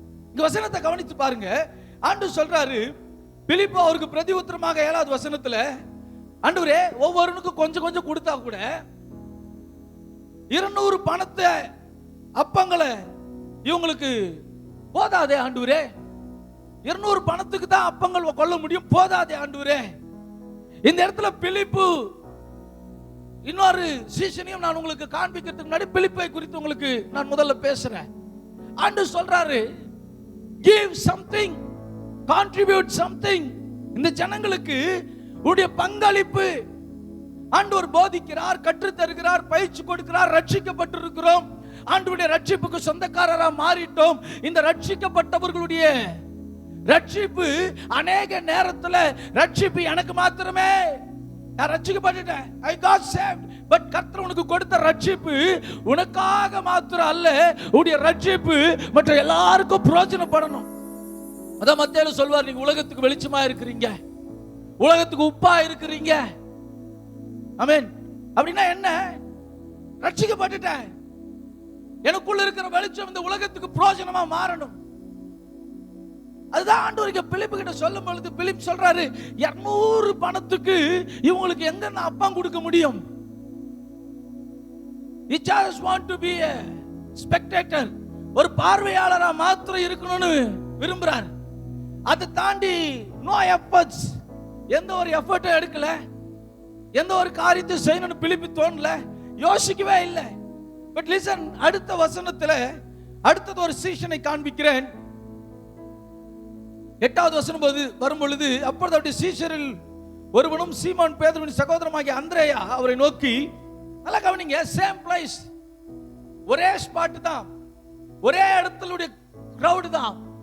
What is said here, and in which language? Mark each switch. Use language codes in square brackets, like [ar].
[ta] இந்த வசனத்தை கவனித்து பாருங்க. ஆண்டவர் சொல்றாரு, பிலிப்பு அவருக்கு பிரதி உத்தரமாக 7வது வசனத்துல, ஆண்டவரே ஒவ்வொருவனுக்கும் கொஞ்சம் கொஞ்சம் கொடுத்தா கூட 200 பணத்தை அப்பங்களை இவங்களுக்கு போதாதே ஆண்டவரே, 200 பணத்துக்கு தான் அப்பங்கள் கொள்ள முடியும், போதாதே ஆண்டவரே. இந்த இடத்துல பிலிப்பு, இன்னொரு சீஷனையும் நான் உங்களுக்கு காண்பிக்கிறதுக்கு முன்னாடி பிலிப்பை குறித்து உங்களுக்கு நான் முதல்ல பேசுறேன். ஆண்டவர் சொல்றாரு, [en] give something, contribute something. [ta] இந்த ஜனங்களுக்கு உடைய பங்களிப்பு. ஆண்டவர் போதிக்கிறார், கற்றுத் தருகிறார், பயிற்சி கொடுக்கிறார், ரட்சிக்கப்பட்டிருக்கிறோம், ஆண்டவருடைய ரட்சிப்புக்கு சொந்தக்காரரா மாறிட்டோம். இந்த ரட்சிக்கப்பட்டவர்களுடைய ரட்சிப்பு அநேக நேரத்துல ரட்சிப்பு எனக்கு மாத்திரமே, நான் ரட்சிக்கப்பட்டுட்டேன், [en] I got saved, [ta] பட் கர்த்தர் உனக்கு கொடுத்த ரட்சிப்பு உனக்காக மாத்திரம் அல்ல, உடைய ரட்சிப்பு மற்ற எல்லாருக்கும் பிரயோஜனப்படணும். அதான் மத்தேயுல சொல்வார், நீங்க உலகத்துக்கு வெளிச்சமா இருக்கிறீங்க, உலகத்துக்கு உப்பா இருக்கிறீங்க. ஆமென். அப்படின்னா என்ன? ரட்சிக்கப்பட்டுட்டேன், எனக்குள்ள இருக்கிற வெளிச்சம் இந்த உலகத்துக்கு பிரயோஜனமா மாறணும். அதுதான் ஆண்டவர் பிலிப்பு கிட்ட சொல்லும் பொழுது பிலிப் சொல்றாரு, 200 பணத்துக்கு இவங்களுக்கு எங்க அப்பம் கொடுக்க முடியும்? [en] He just want to be a spectator, [ta] ஒரு பார்வையாளரா மாத்திரம் இருக்கணும்னு விரும்புறார். அதை தாண்டி [en] no efforts, [ta] எந்த ஒரு எஃபர்ட்டும் எடுக்கல, எந்த ஒரு காரியத்தை செய்யணும்னு பிலிப்பு தோணல, யோசிக்கவே இல்லை. [en] but listen, [ta] அடுத்த வசனத்துல அடுத்தது ஒரு சீஷனை காண்பிக்கிறேன். 8வது வசனம் வரும் பொழுது, அப்பொழுது அவருடைய சீஷரில் ஒருவனும் சீமோன் பேதுருவின் சகோதரமாகிய அந்திரேயா அவரை நோக்கி, நல்லா கவனிங்க, [en] same place, [ta] ஒரே ஸ்பாட் தான், ஒரே இடத்துல கிரவுட் தான்.